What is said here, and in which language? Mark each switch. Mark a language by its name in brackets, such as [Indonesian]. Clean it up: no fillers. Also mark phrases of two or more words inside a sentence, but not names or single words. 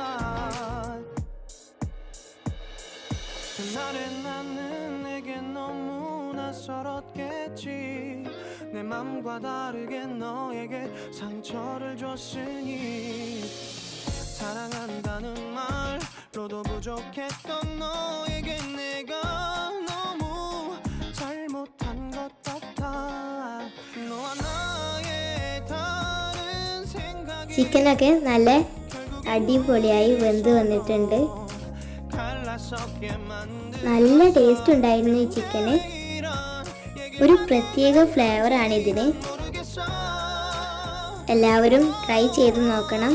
[Korean] 그날의 나는 내게 너무 낯설었겠지 내 맘과 다르게 너에게 상처를 줬으니 사랑한다는 말로도 부족했던 너에게 내가 너무 잘못한 것 같아 너와 나의 다른 생각이 [Malayalam] ചിക്കനൊക്കെ നല്ല അടിപൊളിയായി വെന്ത് വന്നിട്ടുണ്ട്. നല്ല ടേസ്റ്റ് ഉണ്ടായിരുന്നു ഈ ചിക്കന്. ഒരു പ്രത്യേക ഫ്ലേവറാണ് ഇതിന്. എല്ലാവരും ട്രൈ ചെയ്ത് നോക്കണം.